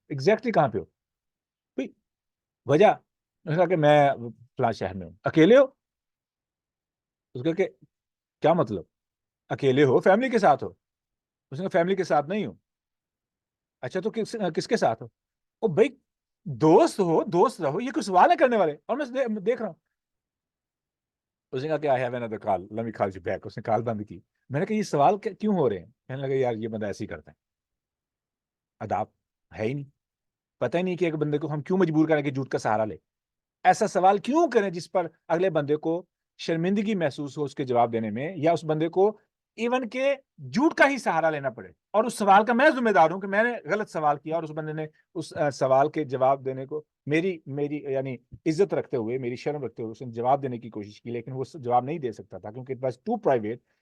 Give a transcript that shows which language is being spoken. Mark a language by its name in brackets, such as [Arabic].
[Urdu] Exactly کہاں پہ ہو بھئی, وجہ, اس نے کہا کہ میں فلاں شہر میں ہوں. اکیلے ہو؟ اس نے کہا کہ کیا مطلب اکیلے ہو, فیملی کے ساتھ ہو؟ اس نے کہا فیملی کے ساتھ نہیں ہوں. اچھا تو کس کے ساتھ ہو؟ او بھائی دوست ہو, دوست رہو, یہ کوئی سوال ہے کرنے والے. اور میں دیکھ رہا ہوں. اس نے کہا کہ [English] I have another call, let me call you back. [Urdu] اس نے کال بند کی. میں نے کہا یہ سوال کیوں ہو رہے ہیں؟ کہنے لگا یار یہ بندہ ایسے ہی کرتا ہے, اداب ہے ہی نہیں, پتہ ہی نہیں کہ ایک بندے کو ہم کیوں مجبور کریں کہ جھوٹ کا سہارا لے. ایسا سوال کیوں کریں جس پر اگلے بندے کو شرمندگی محسوس ہو اس کے جواب دینے میں, یا اس بندے کو ایون کہ جھوٹ کا ہی سہارا لینا پڑے, اور اس سوال کا میں ذمہ دار ہوں کہ میں نے غلط سوال کیا اور اس بندے نے اس سوال کے جواب دینے کو میری یعنی عزت رکھتے ہوئے, میری شرم رکھتے ہوئے اس نے جواب دینے کی کوشش کی, لیکن وہ جواب نہیں دے سکتا تھا کیونکہ [English] It was to private.